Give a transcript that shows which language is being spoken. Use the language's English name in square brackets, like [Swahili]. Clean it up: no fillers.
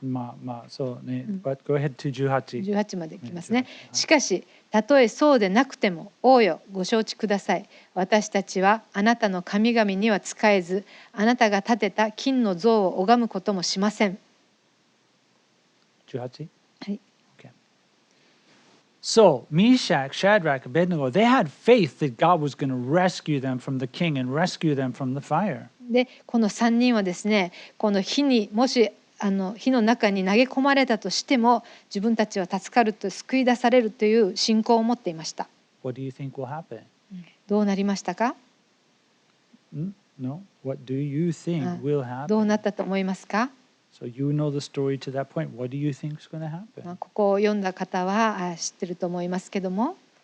[Japanese] まあそうね。 [English] But go ahead to 18. [Japanese] 18まで来ますね。しかし、たとえそうでなくても、王よ、ご承知ください。私たちはあなたの神々には仕えず、あなたが建てた金の像を拝むこともしません。 18? はい。 [English] Okay. So, Meshach, Shadrach, Abednego, they had faith that God was going to rescue them from the king and rescue them from the fire. [Japanese] で、この3人はですね、この火にもし火の中に投げ込まれたとしても、自分たちは助かると、救い出されるという信仰を持っていました。 [English] What do you think will happen? [Japanese] どうなりましたか？ [English] No. What do you think will happen? [Japanese] どうなったと思いますか？ [English] So you know the story to that point. What do you think is going to happen? [Japanese] ここを読んだ方は知ってると思いますけども。